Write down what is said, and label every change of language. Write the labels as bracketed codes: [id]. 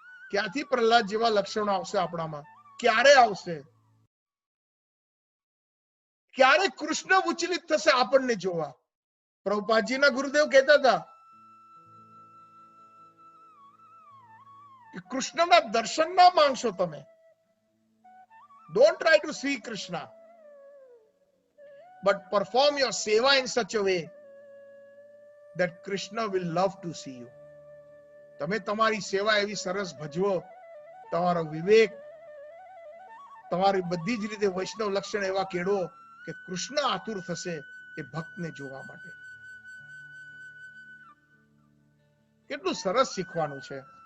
[gu] ક્યાંથી પ્રહલાદ જેવા લક્ષણો આવશે આપણામાં? ક્યારે આવશે? ક્યારે કૃષ્ણ વિચલિત થશે આપણને જોવા? પ્રભુપાદજીના ગુરુદેવ કહેતા હતા કે કૃષ્ણના દર્શન ના માંગશો તમે. [en] Don't try to see Krishna, but perform your seva in such a way that Krishna will love to see you. [gu] તમે તમારી સેવા એવી સરસ ભજવો, તમારો વિવેક, તમારી બધી જ રીતે વૈષ્ણવ લક્ષણ એવા કેળવો કે કૃષ્ણ આતુર થશે એ ભક્તને જોવા માટે. કેટલું સરસ શીખવાનું છે.